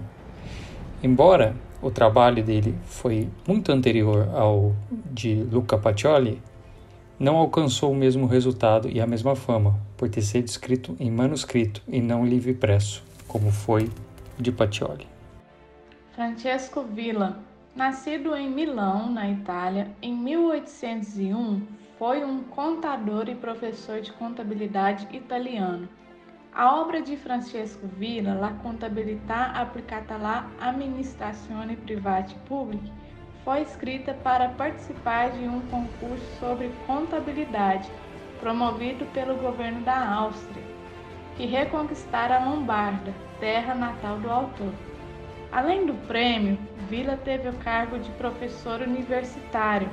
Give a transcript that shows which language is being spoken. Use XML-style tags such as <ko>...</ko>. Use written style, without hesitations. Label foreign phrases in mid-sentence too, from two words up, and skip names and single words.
<pt>Embora o trabalho dele foi muito anterior ao de Luca Pacioli, não alcançou o mesmo resultado e a mesma fama, por ter sido escrito em manuscrito e não em livro impresso, como foi o de Pacioli. Francesco Villa, nascido em Milão, na Itália, em 1801, foi um contador e professor de contabilidade italiano. A obra de Francesco Villa, La contabilità applicata alla amministrazione privata e pubblica, foi escrita para participar de um concurso sobre contabilidade, promovido pelo governo da Áustria, que reconquistara a Lombarda, terra natal do autor. Além do prêmio, Villa teve o cargo de professor universitário.</pt>